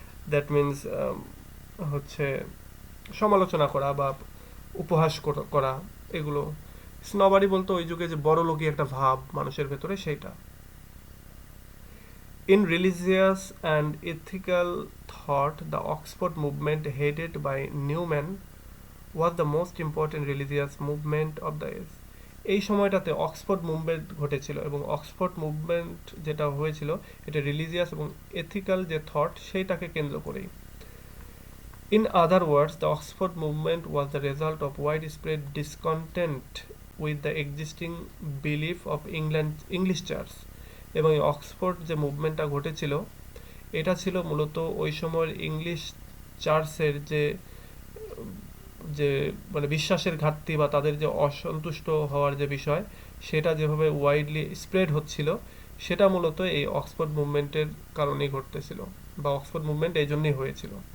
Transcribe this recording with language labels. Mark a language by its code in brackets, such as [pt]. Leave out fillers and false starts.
[en] that means [bn] হচ্ছে সমালোচনা করা বা উপহাস করা, এগুলো স্নবারি বলতে ওই যুগে যে বড়লোকি একটা ভাব মানুষের ভেতরে, সেইটা। [en] In religious and ethical thought, the Oxford movement headed by Newman was the most important religious movement of the age. [bn] এই সময়টাতে অক্সফোর্ড মুভমেন্ট ঘটেছিল, এবং অক্সফোর্ড মুভমেন্ট যেটা হয়েছিল এটা রিলিজিয়াস এবং এথিক্যাল যে থট, সেইটাকে কেন্দ্র করেই। [en] In other words, the Oxford movement was the result of widespread discontent with the existing belief of English Church. [bn] এবং এই অক্সফোর্ড যে মুভমেন্টটা ঘটেছিল, এটা ছিল মূলত ওই সময়ের ইংলিশ চার্চের যে মানে বিশ্বাসের ঘাটতি বা তাদের যে অসন্তুষ্ট হওয়ার যে বিষয়, সেটা যেভাবে ওয়াইডলি স্প্রেড হচ্ছিল, সেটা মূলত এই অক্সফোর্ড মুভমেন্টের কারণেই ঘটতেছিল, বা অক্সফোর্ড মুভমেন্ট এই জন্যই হয়েছিল।